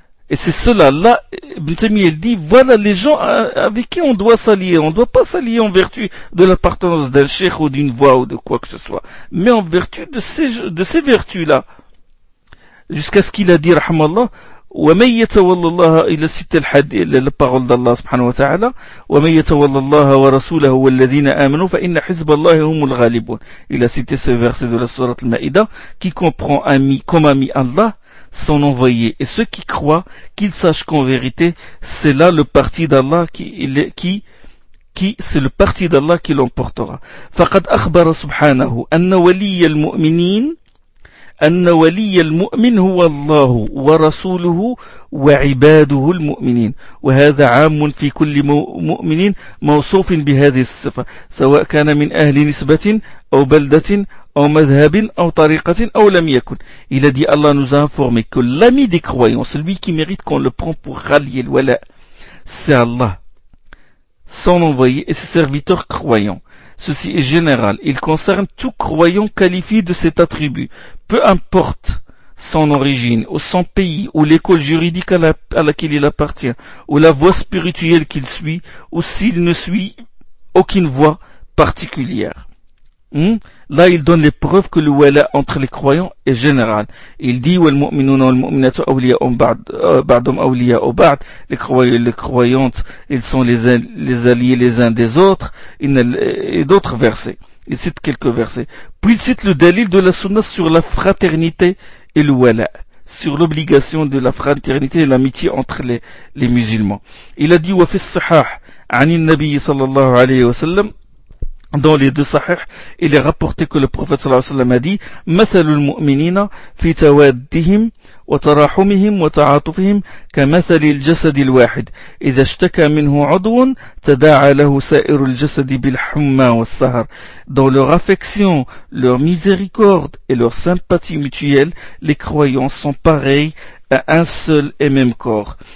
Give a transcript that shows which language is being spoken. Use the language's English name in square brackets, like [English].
[French] Et c'est cela, là, Ibn Taymiyyah dit, voilà les gens avec qui on doit s'allier. On ne doit pas s'allier en vertu de l'appartenance d'un cheikh ou d'une voix ou de quoi que ce soit, mais en vertu de ces vertus-là. Jusqu'à ce qu'il a dit, [Arabic] rahmallah, وَمَنْ يَتَوَلَّ اللَّهَ إِلَى سِتَّ الْحَدِيثِ لَبَعْضُ اللَّهِ سُبْحَانَهُ وَتَعَالَى وَمَنْ يَتَوَلَّ اللَّهَ وَرَسُولَهُ وَالَّذِينَ آمَنُوا فَإِنَّ حِزْبَ اللَّهِ هُمُ الْغَالِبُونَ. [French] Il a cité ce verset de la sourate Al-Ma'ida, qui comprend ami comme ami Allah, son envoyé et ceux qui croient, qu'ils sachent qu'en vérité c'est là le parti d'Allah qui c'est le parti d'Allah qui l'emportera. [Arabic] فَقَدْ أَخْبَرَ سُبْحَانَهُ أَنَّ وَلِيَّ الْمُؤْمِنِينَ أن ولي المؤمن هو الله ورسوله وعباده المؤمنين وهذا عام في كل مؤمن موصوف بهذه الصفة سواء كان من أهل نسبة أو بلدة أو مذهب أو طريقة أو لم يكن. [French] Il a dit, Allah nous a informé que l'ami des croyants, celui qui mérite qu'on le prend pour rallier le wala, c'est Allah, son envoyé et ses serviteurs croyants. Ceci est général, il concerne tout croyant qualifié de cet attribut, peu importe son origine, ou son pays, ou l'école juridique à laquelle il appartient, ou la voie spirituelle qu'il suit, ou s'il ne suit aucune voie particulière. Là, il donne les preuves que le wala entre les croyants est général. Il dit, [Arabic] وَالْمُؤْمِنُونَ وَالْمُؤْمِنَاتُ أَوْلِيَاءُ بَعْضُهُمْ أَوْلِيَاءُ بَعْضٍ. [French] Les croyants et les croyantes, ils sont les alliés les uns des autres. Et d'autres versets. Il cite quelques versets. Puis il cite le dalil de la sunna sur la fraternité et le wala, sur l'obligation de la fraternité et l'amitié entre les musulmans. Il a dit, [Arabic] وَفِي الصِّحَاحِ عَنِ النَّبِيِّ صَلَى اللَّهُ عَلَيْهِ وَسَلَّمَ. [French] Dans les deux sahih, il est rapporté que le prophète sallallahu alayhi wa sallam a dit « [Arabic] مثل المؤمنين في توادهم وتراحمهم وتعاطفهم كمثل الجسد الواحد إذا اشتكى منه عضو تداعى له سائر الجسد بالحمى والسهر. [French] » Dans leur affection, leur miséricorde et leur sympathie mutuelle, les croyants sont pareils à un seul et même corps.